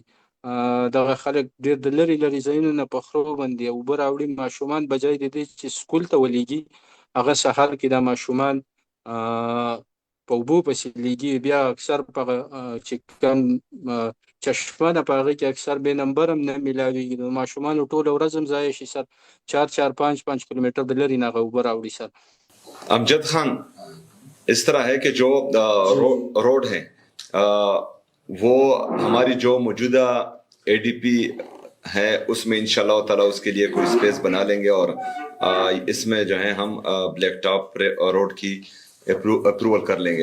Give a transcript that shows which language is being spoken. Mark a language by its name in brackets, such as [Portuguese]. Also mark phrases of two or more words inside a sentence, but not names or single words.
[Pashto] دغه خلک ډېر د لرې لرې ځایونو نه په خرو باندې اوبه راوړي، ماشومان بجای د دې چې سکول ته ولیږي هغه سهار کې دا ماشومان په اوبو پسې لیږي، بیا اکثر په چې کوم چشمه ده په هغې کې اکثر بې نمبر هم نه میلاویږي، نو ماشومانو ټوله ورځ هم ضایع شي سر. 4-5 کلومیټر د لرې نه هغه اوبه راوړي سر. امجد خان، [Urdu] اس طرح ہے کہ جو روڈ ہیں وہ ہماری جو موجودہ اے ڈی پی ہے اس میں [Arabic] انشاءاللہ تعالیٰ [Urdu] اس کے لیے کوئی اسپیس بنا لیں گے، اور اس میں جو ہے ہم [English] black top road [Urdu] کی اپروول کر لیں گے.